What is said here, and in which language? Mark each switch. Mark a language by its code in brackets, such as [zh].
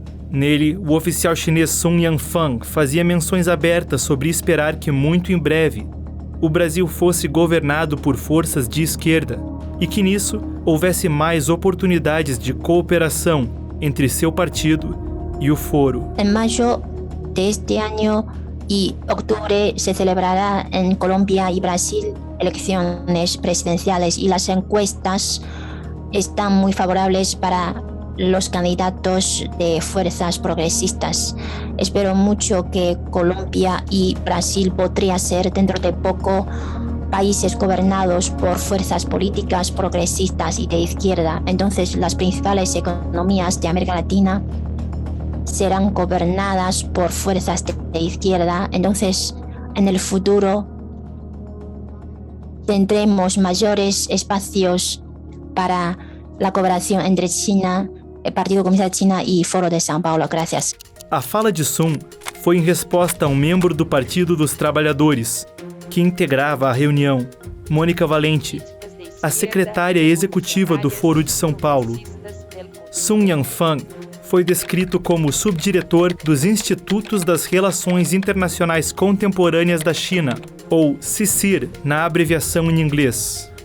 [pt] Nele, o oficial chinês Sun Yanfang fazia menções abertas sobre esperar que muito em breve o Brasil fosse governado por forças de esquerda e que nisso houvesse mais oportunidades de cooperação entre seu partido e o Foro. [es] Em maio de este año y octubre se celebrará en Colombia y Brasil elecciones presidenciales y las encuestas están muy favorables para los candidatos de fuerzas progresistas. Espero mucho que Colombia y Brasil podría ser dentro de poco países gobernados por fuerzas políticas progresistas y de izquierda. Entonces las principales economías de América Latina serán gobernadas por fuerzas de izquierda. Entonces, en el futuro tendremos mayores espacios para la cooperación entre China, el Partido Comunista de China y Foro de São Paulo. Gracias. [pt] A fala de Sun foi em resposta a um membro do Partido dos Trabalhadores, que integrava a reunião, Mônica Valente, a secretária executiva do Foro de São Paulo. Sun Yanfang foi descrito como subdiretor dos Institutos das Relações Internacionais Contemporâneas da China, ou CSIR, na abreviação em inglês.